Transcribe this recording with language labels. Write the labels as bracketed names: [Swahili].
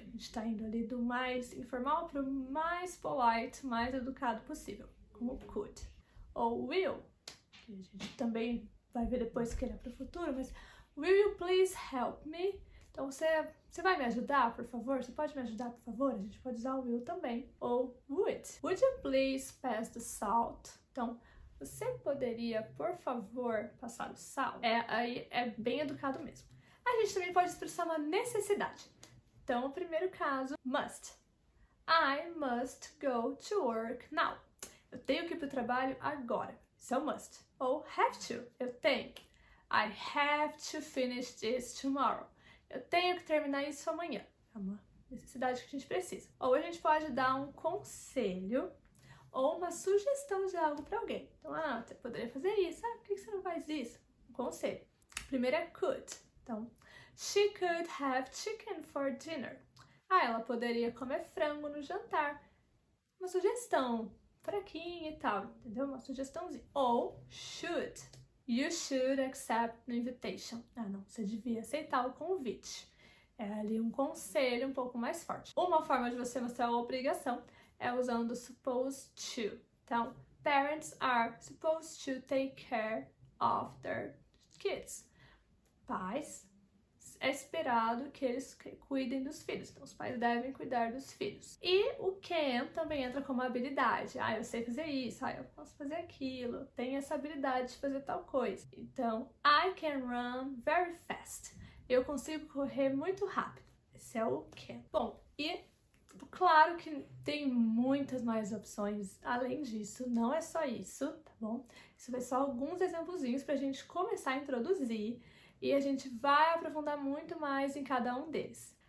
[Portuguese] A gente tá indo ali do mais informal para o mais polite, mais educado possível, como could. Ou will, que a gente também vai ver depois que ele é para o futuro, mas [English] will you please help me? [Portuguese] Então, você vai me ajudar, por favor? Você pode me ajudar, por favor? A gente pode usar o will também. Ou would. [English] Would you please pass the salt? [Portuguese] Então, você poderia, por favor, passar o sal? Aí é bem educado mesmo. A gente também pode expressar uma necessidade. Então, o primeiro caso, [English] must. I must go to work now. [Portuguese] Eu tenho que ir para o trabalho agora. Isso é o must. Ou have to. Eu tenho. [English] I have to finish this tomorrow. [Portuguese] Eu tenho que terminar isso amanhã. É uma necessidade que a gente precisa. Ou a gente pode dar um conselho ou uma sugestão de algo para alguém. Então, você poderia fazer isso. Por que você não faz isso? Um conselho. Primeiro é could. [English] Então, she could have chicken for dinner. [Portuguese] Ela poderia comer frango no jantar. Uma sugestão, fraquinha e tal, entendeu? Uma sugestãozinha. Ou should. [English] You should accept the invitation. [Portuguese] Não, você devia aceitar o convite. É ali um conselho um pouco mais forte. Uma forma de você mostrar a obrigação é usando supposed to. [English] Então, parents are supposed to take care of their kids. [Portuguese] Pais, é esperado que eles cuidem dos filhos. Então, os pais devem cuidar dos filhos. E o can também entra como habilidade. Eu sei fazer isso. Eu posso fazer aquilo. Tenho essa habilidade de fazer tal coisa. [English] Então, I can run very fast. [Portuguese] Eu consigo correr muito rápido. Esse é o can. Bom, e claro que tem muitas mais opções além disso. Não é só isso, tá bom? Isso vai só alguns exemplozinhos pra gente começar a introduzir. E a gente vai aprofundar muito mais em cada um deles.